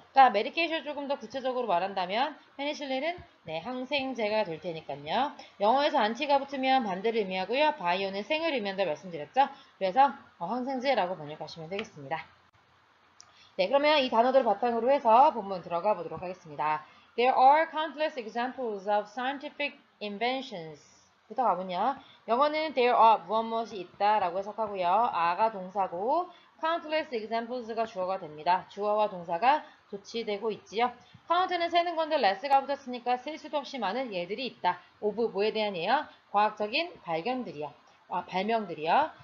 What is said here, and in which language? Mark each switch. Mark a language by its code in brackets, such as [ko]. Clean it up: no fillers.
[ko] 그러니까 메디케이션 조금 더 구체적으로 말한다면 페니실린은 네, 항생제가 될 테니까요. 영어에서 안티가 붙으면 반대를 의미하고요. 바이오는 생을 의미한다고 말씀드렸죠. 그래서 항생제라고 번역하시면 되겠습니다. 네, 그러면 이 단어들을 바탕으로 해서 본문 들어가 보도록 하겠습니다. [en] There are countless examples of scientific inventions. [ko] 부터 가보냐. 영어는 [en] there are [ko] 무엇이 있다라고 해석하고요. are가 동사고 [en] countless examples [ko] 가 주어가 됩니다. 주어와 동사가 조치되고 있지요. count는 세는 건데 less가 붙었으니까 셀 수도 없이 많은 예들이 있다. of 뭐에 대한 예요? 과학적인 발견들이요. 발명들이요.